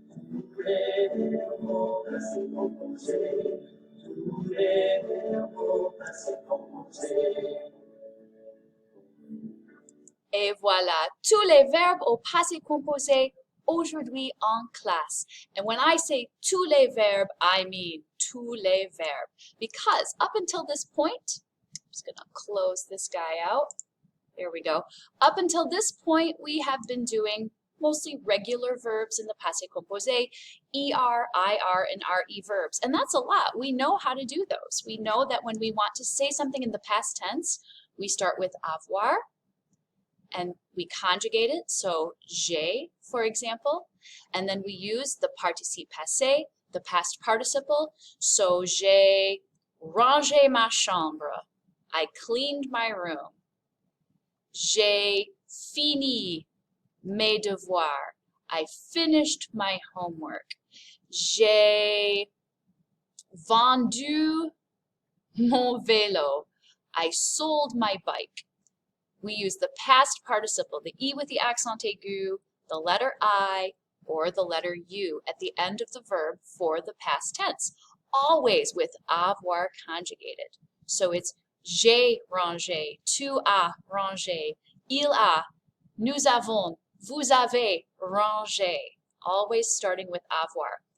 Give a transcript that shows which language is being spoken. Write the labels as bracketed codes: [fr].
[fr] Tous les verbes passé composé. Tous les verbes passé composé. Et voilà, tous les verbes au passé composé aujourd'hui en classe. [en] And when I say [fr] tous les verbes, [en] I mean tous les verbes. Because up until this point, I'm just going to close this guy out. There we go. Up until this point, we have been doing mostly regular verbs in the passé composé, ER, IR, and RE verbs. And that's a lot. We know how to do those. We know that when we want to say something in the past tense, we start with avoir, and we conjugate it, so j'ai, for example, and then we use the participe passé, the past participle, so [fr] j'ai rangé ma chambre, [en] I cleaned my room. [fr] J'ai fini mes devoirs, [en] I finished my homework. [fr] J'ai vendu mon vélo, [en] I sold my bike. We use the past participle, the E with the accent aigu, the letter I, or the letter U at the end of the verb for the past tense, always with avoir conjugated. So it's [fr] j'ai rangé, tu as rangé, il a, nous avons, vous avez rangé, [en] always starting with avoir.